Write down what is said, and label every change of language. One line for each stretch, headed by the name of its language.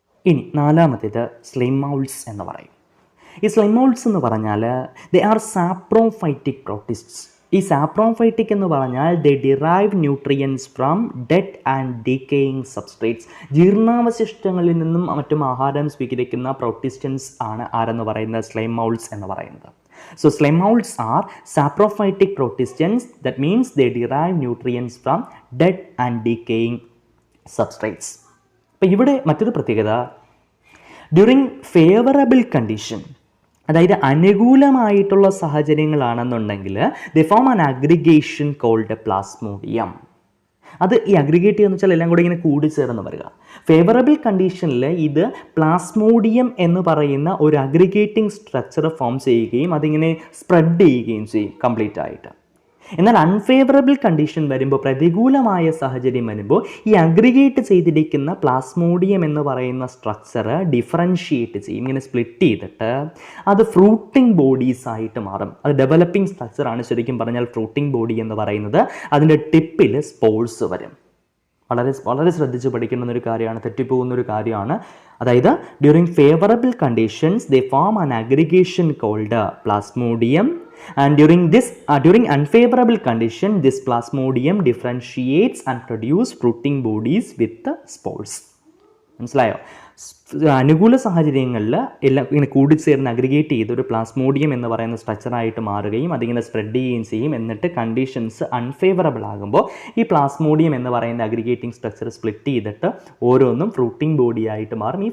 Malayalam: ഇനി നാലാമത്തേത് സ്ലിമോൾസ് എന്ന് പറയും. ഈ സ്ലിമോൾസ് എന്ന് പറഞ്ഞാൽ
English: They are saprophytic protists.
Malayalam: ഈ സാപ്രോഫൈറ്റിക് എന്ന് പറഞ്ഞാൽ
English: They derive nutrients from dead and decaying substrates.
Malayalam: ജീർണാവശിഷ്ടങ്ങളിൽ നിന്നും മറ്റും ആഹാരം സ്വീകരിക്കുന്ന പ്രോട്ടിസ്റ്റൻസ് ആണ് ആരെന്ന് പറയുന്നത്, സ്ലൈം മൗൾസ് എന്ന് പറയുന്നത്.
English: So slime molds are saprophytic protistans. That means they derive nutrients from dead and decaying substrates.
Malayalam: അപ്പോൾ ഇവിടെ മറ്റൊരു പ്രത്യേകത, ഡ്യൂറിങ് ഫേവറബിൾ കണ്ടീഷൻ, അതായത് അനുകൂലമായിട്ടുള്ള സാഹചര്യങ്ങളാണെന്നുണ്ടെങ്കിൽ
English: They form an aggregation called plasmodium.
Malayalam: അത് ഈ അഗ്രിഗേറ്റ് ചെയ്യുക എന്ന് വെച്ചാൽ എല്ലാം കൂടി ഇങ്ങനെ കൂടിച്ചേർന്ന് വരിക. ഫേവറബിൾ കണ്ടീഷനിൽ ഇത് പ്ലാസ്മോഡിയം എന്ന് പറയുന്ന ഒരു അഗ്രിഗേറ്റിംഗ് സ്ട്രക്ചർ ഫോം ചെയ്യുകയും അതിങ്ങനെ സ്പ്രെഡ് ചെയ്യുകയും ചെയ്യും കംപ്ലീറ്റ് ആയിട്ട്. എന്നാൽ അൺഫേവറബിൾ കണ്ടീഷൻ വരുമ്പോൾ, പ്രതികൂലമായ സാഹചര്യം വരുമ്പോൾ, ഈ അഗ്രിഗേറ്റ് ചെയ്തിരിക്കുന്ന പ്ലാസ്മോഡിയം എന്ന് പറയുന്ന സ്ട്രക്ചർ ഡിഫറൻഷിയേറ്റ് ചെയ്യും, ഇങ്ങനെ സ്പ്ലിറ്റ് ചെയ്തിട്ട് അത് ഫ്രൂട്ടിംഗ് ബോഡീസ് ആയിട്ട് മാറും. അത് ഡെവലപ്പിംഗ് സ്ട്രക്ചറാണ് ശരിക്കും പറഞ്ഞാൽ ഫ്രൂട്ടിംഗ് ബോഡി എന്ന് പറയുന്നത്. അതിൻ്റെ ടിപ്പിൽ സ്പോർസ് വരും. വളരെ വളരെ ശ്രദ്ധിച്ച് പഠിക്കേണ്ടുന്നൊരു കാര്യമാണ്, തെറ്റിപ്പോകുന്നൊരു കാര്യമാണ്.
English: അതായത് during favourable conditions they form an aggregation called plasmodium, and during unfavorable condition this plasmodium differentiates and produce fruiting bodies with the spores.
Malayalam: മനസ്സിലായോ? അനുകൂല സാഹചര്യങ്ങളിൽ എല്ലാം ഇങ്ങനെ കൂടിച്ചേർന്ന് അഗ്രിഗേറ്റ് ചെയ്ത് ഒരു പ്ലാസ്മോഡിയം എന്ന് പറയുന്ന സ്ട്രക്ചറായിട്ട് മാറുകയും അതിങ്ങനെ സ്പ്രെഡ് ചെയ്യുകയും ചെയ്യും. എന്നിട്ട് കണ്ടീഷൻസ് അൺഫേവറബിൾ ആകുമ്പോൾ ഈ പ്ലാസ്മോഡിയം എന്ന് പറയുന്ന അഗ്രിഗേറ്റിംഗ് സ്ട്രക്ചർ സ്പ്ലിറ്റ് ചെയ്തിട്ട് ഓരോന്നും ഫ്രൂട്ടിംഗ് ബോഡി ആയിട്ട് മാറും.